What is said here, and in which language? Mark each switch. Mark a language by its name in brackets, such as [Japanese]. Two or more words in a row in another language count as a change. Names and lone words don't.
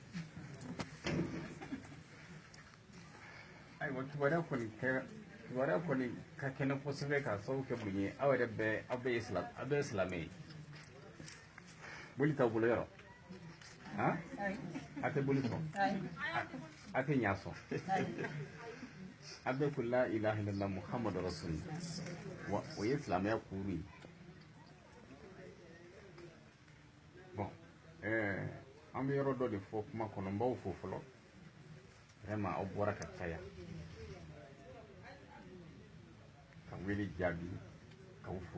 [Bambara] ayiwa kibaruya kɔni ka kɛnɛ kosɛbɛ ka sababu kɛ mun ye aw yɛrɛ bɛɛ aw bɛɛ ye silamɛ ye boli t'aw bolo yɔrɔ a tɛ boli sɔn a tɛ ɲa sɔn a bɛɛ ko [Arabic] لا إله إلا الله محمد رسول الله [Bambara] wa o ye silamɛya kuru ye bon an bɛ yɔrɔ dɔ de fɔ kuma kɔnɔ n b'aw fo fɔlɔ vraiment aw bɔra ka caya ka wele jaabi k'aw fo